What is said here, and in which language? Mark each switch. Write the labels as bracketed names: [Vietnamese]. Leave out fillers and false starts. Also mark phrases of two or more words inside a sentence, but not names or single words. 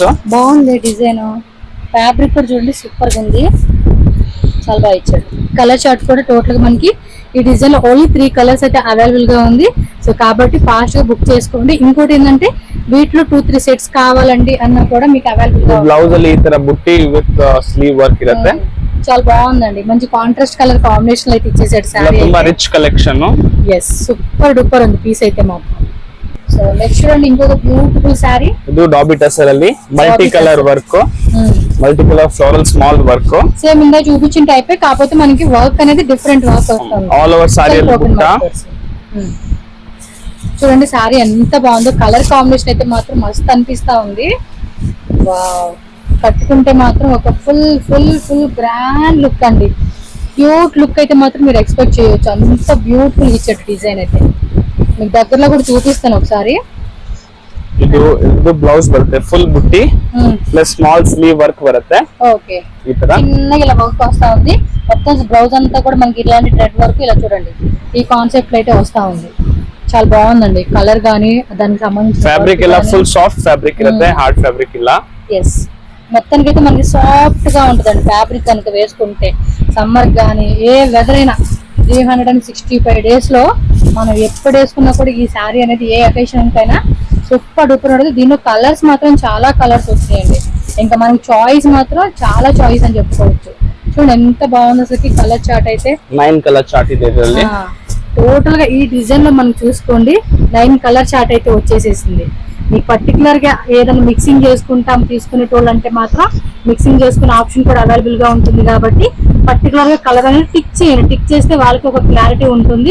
[Telugu] బాగుంది డిజైన్, ఫ్యాబ్రిక్ కూడా చూడండి సూపర్ గా ఉంది, చాలా బాగా ఇచ్చాడు. [English] colour chart [Telugu] కూడా టోటల్ గా మనకి ఈ డిజైన్ లో ఓన్లీ 3 కలర్స్ అయితే అవైలబుల్ గా ఉంది. సో కాబట్టి ఫాస్ట్ గా బుక్ చేసుకోండి. ఇంకోటి ఏంటంటే వీటిలో 2-3 సెట్స్ కావాలండి అన్న కూడా మీకు అవైలబుల్ గా. [Kannada] బ్లౌజ్ ಅಲ್ಲಿ ಈ ತರ బుట్టి [English] with sleeve work [Kannada] ఇರುತ್ತೆ, [Telugu] చాలా బాగుందండి, మంచి [English] contrast colour combination [Telugu] అయితే ఇచ్చేసాడు సారీ. [English] ತುಂಬಾ rich collection. [Telugu] yes, [English] super duper [Telugu] ఉంది పీస్ అయితే మాత్రం. [English] so next [Telugu] చూడండి ఇంకొక [English] beautiful saree, ఇది dobby tussar ಅಲ್ಲಿ multi colour work, multi colour floral small work, [Telugu] సేమ్ ఇందా చూపించిన టైపే కాకపోతే మనకి వర్క్ అనేది [English] different work [Telugu] వస్తుంది. [English] all over saree [Telugu] చూడండి సారీ ఎంత బాగుందో, [English] colour combination [Telugu] అయితే మాత్రం మస్త్ అనిపిస్తా ఉంది. వావ్, కట్టుకుంటే మాత్రం ఒక [English] full full full grand look [Telugu] అండి, [English] cute look [Telugu] అయితే మాత్రం మీరు ఎక్స్పెక్ట్ చేయొచ్చు. అంత బ్యూటిఫుల్ ఇచ్చాడు డిజైన్ అయితే. మీకు దగ్గరలో కూడా చూపిస్తాను ఒకసారి. [Kannada] ಇದು ಬ್ಲೌಸ್ ಬರುತ್ತೆ ಫುಲ್ ಬುಟ್ಟಿ [English] plus small sleeve work [Kannada] ಬರುತ್ತೆ. [Telugu] ఓకే, చిన్నగా ఇలా వర్క్ వస్తా ఉంది. మొత్తం బ్లౌజ్ అంతా కూడా మనకి ఇలాంటి [English] thread work [Telugu] ఇలా చూడండి ఈ కాన్సెప్ట్ అయితే వస్తా ఉంది. చాలా బాగుందండి కలర్ గానీ దానికి సంబంధించిన ఫ్యాబ్రిక్ ఇలా [English] full soft fabric [Telugu] ఇರುತ್ತೆ, [English] hard fabric [Telugu] ఇలా. ఎస్, మొత్తానికి అయితే మనకి సాఫ్ట్ గా ఉంటుందండి ఫ్యాబ్రిక్ కనుక వేసుకుంటే. సమ్మర్ గానీ ఏ వెదర్ అయినా 365 డేస్ లో మనం ఎప్పుడు వేసుకున్నా కూడా ఈ శారీ అనేది ఏ అకేషన్ కైనా [English] super duper [Telugu] ఉంటుంది. దీనిలో కలర్స్ మాత్రం చాలా కలర్స్ వచ్చినాయండి, ఇంకా మనకి చాయిస్ మాత్రం చాలా చాయిస్ అని చెప్పుకోవచ్చు. చూడండి ఎంత బాగుంది అసలు కలర్ చార్ట్ అయితే. [Kannada] 9 [English] colour chart [Kannada] ಇದೆ ಇದರಲ್ಲಿ. [Telugu] టోటల్ గా ఈ డిజైన్ లో మనం చూసుకోండి 9 [English] colour chart [Telugu] అయితే వచ్చేసేసింది. మీకు పర్టికులర్ గా ఏదైనా మిక్సింగ్ చేసుకుంటాం తీసుకునేటోళ్ళు అంటే మాత్రం మిక్సింగ్ చేసుకునే ఆప్షన్ కూడా అవైలబుల్ గా ఉంటుంది. కాబట్టి పర్టికులర్ గా కలర్ అనేది టిక్ చేయండి, టిక్ చేస్తే వాళ్ళకి ఒక క్లారిటీ ఉంటుంది.